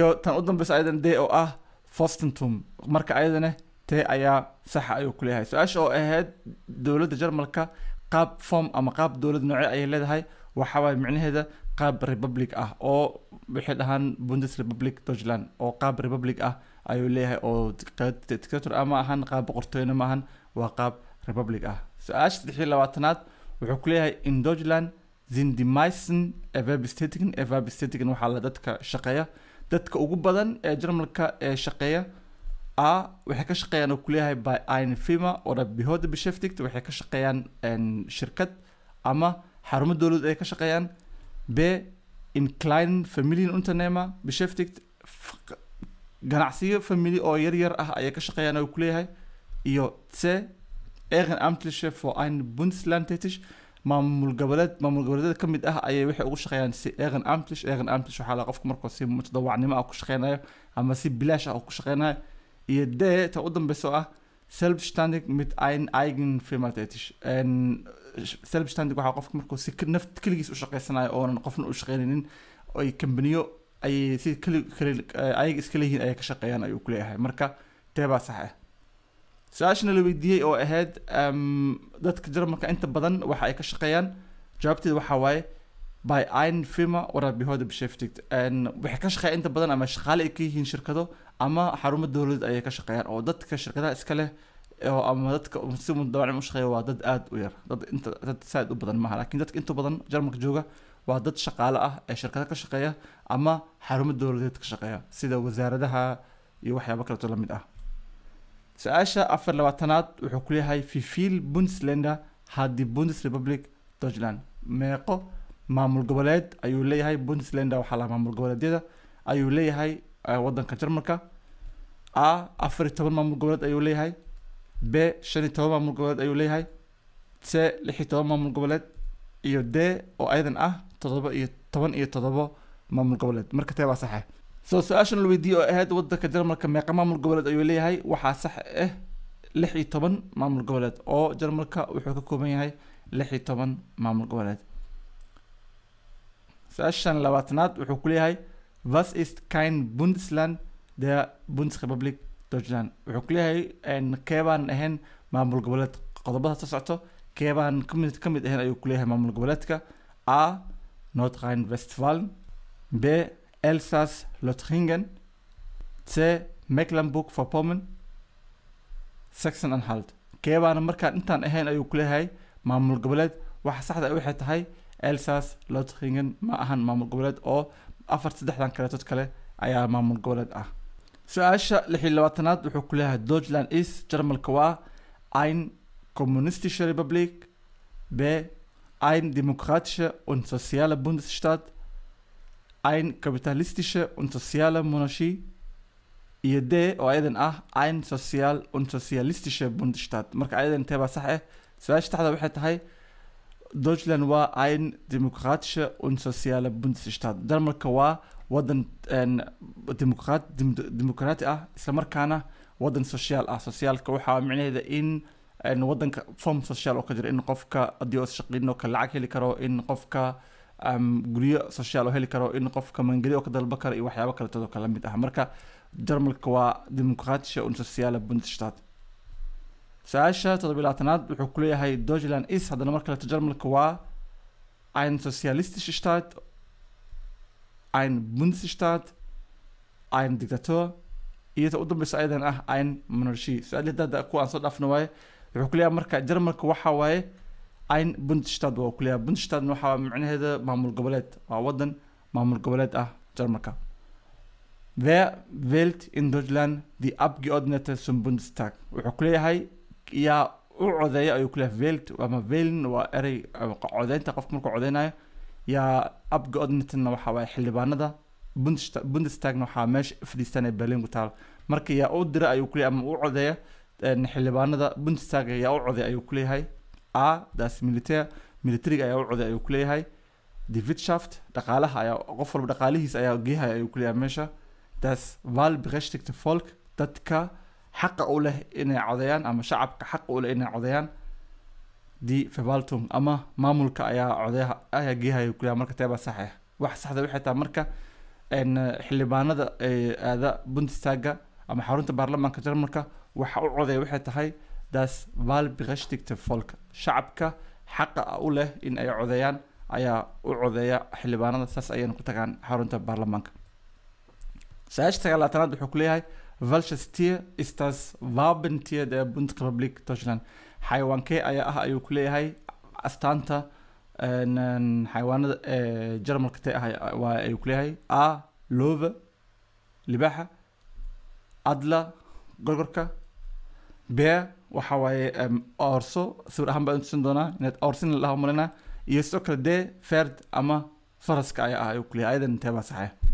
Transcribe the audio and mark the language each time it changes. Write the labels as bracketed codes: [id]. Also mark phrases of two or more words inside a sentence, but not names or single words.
[so] tan u dambaysa ayadan de oo ah fürstentum marka ayadana tee ayaa sax ayuu ku leeyahay su'aasha oo ahayd dawladda Jarmalka qaab form ama qaab dawlad noocee ay leedahay waxa way macnaheeda qaab republic ah oo wixii dhahan Bundesrepublik Deutschland oo qaab republic ah ayuu leeyahay oo dictator ama ahan qaab boqortooyo ma ahan waa qaab republic ah su'aasha 23aad wuxuu ku leeyahay [de] in Deutschland sind die meisten Erwerbstätigen [so] waxaa la dadka shaqeeya dadka ugu badan ee Jarmalka ee shaqeeya a waxay ka shaqeeyaan oo ku leeyahay [de] by eine Firma oder Behörde beschäftigt [so] waxay ka shaqeeyaan shirkad ama xarumo dawlad ay ka shaqeeyaan b [de] in kleinen Familienunternehmer beschäftigt [so] ganacsiyo family oo yar ah ayay ka shaqeeyaan oo ku leeyahay iyo c [de] ehrenamtliche für ein Bundesland tätig [so] maamul goboleed kamid ah ayay waxay ugu shaqeeyaan si ehrenamtlich waxa la qofka markuu si mutadawacnimo ah ku shaqeynayo ama si bilaash ah ku shaqeynayo iyo d ta u dambayso ah [de] selbstständig mit ein eigen Firma tätig [so] selbstständig waxa qofka markuu si naft kaligiis u shaqeysanayo oo qofna u shaqeynaynin ay companiyo ay si ay iska leeyihiin ay ka shaqeeyaan ayuu ku leeyahay marka teeba sax ah su'aashana la weydiiyey oo ahayd dadka Jarmalka inta badan waxa ay ka shaqeeyaan jawaabteedu waxa waaye [de] by ein Firma oder Behörde beschäftigt [so] waxay ka shaqeeyaan inta badan ama shaqaale ay ka yihiin shirkado ama xarumo dawlad ay ka shaqeeyaan oo dadka shirkadaha iska leh oo ama dadka si mudawacnimo u shaqeeya waa dad aad u yar dad saad u badan maaha laakiin dadka inta badan Jarmalka jooga waa dad shaqaale ah ee shirkado ka shaqeeya ama xarumo dawladeed ka shaqeeya sida wasaaradaha iyo waxyaabo kale oo la mid ah su'aasha 24aad wuxuu ku leeyahay [de] wie viel Bundesländer hat die Bundesrepublik Deutschland [so] meeqo maamul goboleed ayuu leeyahay Bundesländer waxa la maamul goboleedyada ayuu leeyahay wadanka Jarmalka a 14 maamul goboleed ayuu leeyahay b 15 maamul goboleed ayuu leeyahay c 16 maamul goboleed iyo d oo aydan ah 17 maamul goboleed marka teeba sax ah soo su'aashan la weydiiyay oo ahayd wadanka Jarmalka meeqa maamul goboleed ayuu leeyahay waxa sax ah 16 maamul goboleed oo Jarmalka wuxuu ka kooban yahay 16 maamul goboleed su-aashan labaatanaad wuxuu ku leeyahay [de] was ist kein Bundesland der Bundesrepublik Deutschland [so] wuxuu ku leeyahay keebaan ahayn maamul goboleed qodobada soo socto keebaan ka mid ahayn ayuu ku leeyahay maamul goboleedka a Nordrhein-Westfalen b Elsass-Lothringen c Mecklenburg-Vorpommern Sachsen-Anhalt keebaan markaan intaan ahayn ayuu ku leeyahay maamul goboleed waxa saxda ah waxay tahay Elsass-Lothringen ma ahan maamul goboleed oo saddexdan kaleetood kale ayaa maamul goboleed ah su-aasha 26aad wuxuu ku leeyahay [de] Deutschland ist [so] Jarmalka waa [de] ein kommunistische Republik [so] b [de] ein demokratischer und sozialer Bundesstaat ein kapitalistische und soziale Monarchie [so] iyo d oo ayadan ah [de] ein sozial und sozialistische Bundesstaat [so] marka ayadan teeba sax ah su-aasha taxda waxay tahay [de] Deutschland war ein demokratischer und sozialer Bundesstaat [so] Jarmalka waa wadan demokrati ah isla markaana wadan social ah socialka waxaa macnaheeda in wadanka form social oo ka jira in qofka haddii uu shaqeyno ka lacag heli karo in qofka guryo social oo heli karo in qofka mangeliyo ka dalba karo iyo waxyaabo kale oo kala mid ah marka Jarmalka waa [de] demokratische und soziale Bundesstaat [so] su-aasha 27aad wuxuu ku leeyahay [de] Deutschland ist [so] haddana marka la Jarmalka waa [de] ein sozialistischer Staat ein Bundesstaat ein Diktator [so] iyo u dambaysa aydan ah [de] ein Monarchie [so] su-aalaha ku aan soo dhaafno waaye wuxuu ku leeyahay marka Jarmalka waxa waaye [de] ein Bundesstaat [so] waa ku leeyahay Bundesstaat waxa macnaheeda maamul goboleed waa wadan maamul goboleed ah Jarmalka [de] wer wählt in Deutschland die Abgeordnete zum Bundestag [so] wuxuu ku leeyahay yaa u codeeya ayuu ku leeyahay wählt ama wählen waa erey codeynta qofka markuu codeynayo yaa Abgeordnetena waxa waaye xildhibaanada Bundestagna waxaa meesha fadhiistan ee Berlin ku taal marka yaa u dira ayuu ku leeyahay ama u codeeya xildhibaanada Bundestag yaa u codeeya ayuu ku leeyahay a das militariga ayaa u codeeya ayuu ku leeyahay [de] die Wirtschaft [so] dhaqaalaha ayaa qof walba dhaqaalihiisa ayaa geehaya ayuu ku leeyahay meesha [de] das wahlberechtigte Volk [so] dadka xaqa u leh inay codeeyaan ama shacabka xaqa u leh inay codeeyaan [de] die Verwaltung [so] ama maamulka ayaa codeeya ayaa geehaya ku leeyahay marka teeba sax ah wax saxda waxay tahay marka xildhibaanada aada Bundestaga ama xarunta baarlamaanka Jarmalka waxa u codeeya waxay tahay [de] das wahlberechtigte Volk [so] shacabka xaqa u leh in ay codeeyaan ayaa u codeeya xildhibaanada saas ayayna ku tagaan xarunta baarlamaanka su-aasha 9aad wuxuu ku leeyahay [de] welches Tier ist das Wabentier der Bundesrepublik Deutschland [so] xayawaankee ayaa ah ayuu ku leeyahay astaanta xayawaanada Jarmalka tee ah waa ayuu ku leeyahay a Löwe libaaxa adla gorgorka b waxa waaye orso sawir ahaan baan tusin doonaa inaad orsin la marinaa iyo sidoo kale d ferd ama faraska ayaa ah ayuu ku leeyahay ayadan teeba sax